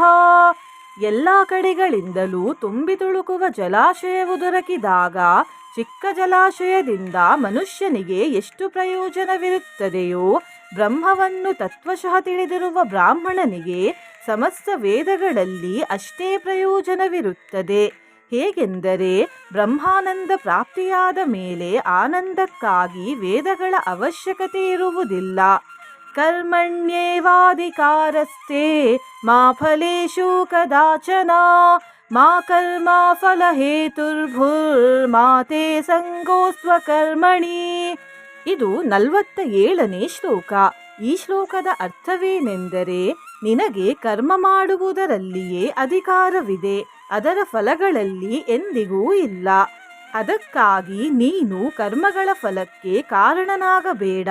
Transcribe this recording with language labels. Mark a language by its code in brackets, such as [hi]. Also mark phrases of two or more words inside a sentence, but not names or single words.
[kn] ಎಲ್ಲ ಕಡೆಗಳಿಂದಲೂ ತುಂಬಿ ತುಳುಕುವ ಜಲಾಶಯವು ದೊರಕಿದಾಗ ಚಿಕ್ಕ ಜಲಾಶಯದಿಂದ ಮನುಷ್ಯನಿಗೆ ಎಷ್ಟು ಪ್ರಯೋಜನವಿರುತ್ತದೆಯೋ, ಬ್ರಹ್ಮವನ್ನು ತತ್ವಶಃ ತಿಳಿದಿರುವ ಬ್ರಾಹ್ಮಣನಿಗೆ ಸಮಸ್ತ ವೇದಗಳಲ್ಲಿ ಅಷ್ಟೇ ಪ್ರಯೋಜನವಿರುತ್ತದೆ. ಹೇಗೆಂದರೆ, ಬ್ರಹ್ಮಾನಂದ ಪ್ರಾಪ್ತಿಯಾದ ಮೇಲೆ ಆನಂದಕ್ಕಾಗಿ ವೇದಗಳ ಅವಶ್ಯಕತೆ ಇರುವುದಿಲ್ಲ. [sa] ಕರ್ಮಣ್ಯೇವಾಧಿಕಾರಸ್ತೆ ಮಾ ಫಲೇಷು ಕದಾಚನ ಮಾ ಕರ್ಮ ಫಲಹೇತುರ್ಭುರ್ಮಾ ತೇ ಸಂಗೋಸ್ತ್ವ ಕರ್ಮಣಿ. [kn] ಇದು 47ನೇ ಶ್ಲೋಕ. ಈ ಶ್ಲೋಕದ ಅರ್ಥವೇನೆಂದರೆ, ನಿನಗೆ ಕರ್ಮ ಮಾಡುವುದರಲ್ಲಿಯೇ ಅಧಿಕಾರವಿದೆ, ಅದರ ಫಲಗಳಲ್ಲಿ ಎಂದಿಗೂ ಇಲ್ಲ. ಅದಕ್ಕಾಗಿ ನೀನು ಕರ್ಮಗಳ ಫಲಕ್ಕೆ ಕಾರಣನಾಗಬೇಡ.